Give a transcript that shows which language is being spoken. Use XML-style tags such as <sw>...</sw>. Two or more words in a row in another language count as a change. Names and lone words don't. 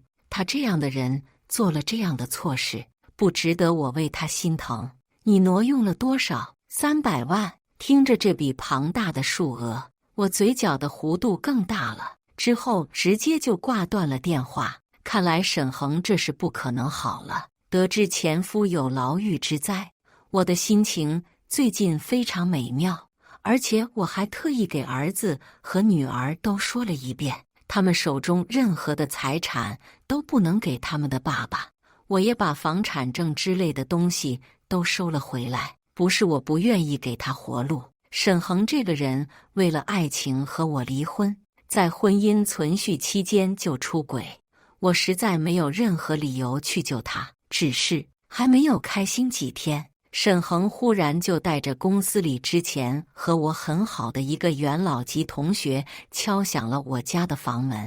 <zh>他這樣的人做了這樣的錯事，不值得我為他心疼。你挪用了多少？300萬。聽着這筆龐大的數額，我嘴角的弧度更大了。之後直接就掛斷了電話。看來沈恆這是不可能好了。得知前夫有牢獄之災，我的心情最近非常美妙。而且我還特意給兒子和女兒都說了一遍，他們手中任何的財產都不能給他們的爸爸。我也把房產證之類的東西都收了回來。不是我不願意給他活路，沈恆這個人為了愛情和我離婚，在婚姻存續期間就出軌，我實在沒有任何理由去救他。只是還沒有開心幾天，沈恆忽然就帶着公司裡之前和我很好的一個元老級同學敲響了我家的房門。</zh>